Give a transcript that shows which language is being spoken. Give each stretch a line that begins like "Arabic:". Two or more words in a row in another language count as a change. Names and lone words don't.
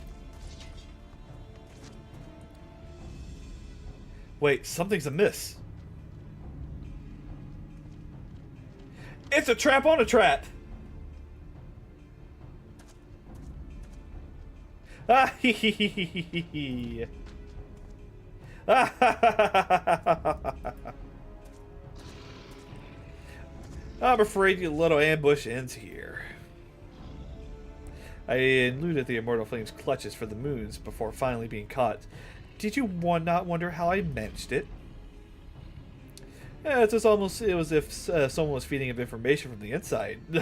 English: Wait, something's amiss. It's a trap on a trap! Ah, hee hee hee hee hee hee. Ah, ha, ha, ha, ha, ha, ha. I'm afraid your little ambush ends here. I eluded the Immortal Flame's clutches for the moons before finally being caught. Did you not wonder how I managed it? Yeah, it's almost it was if someone was feeding him information from the inside.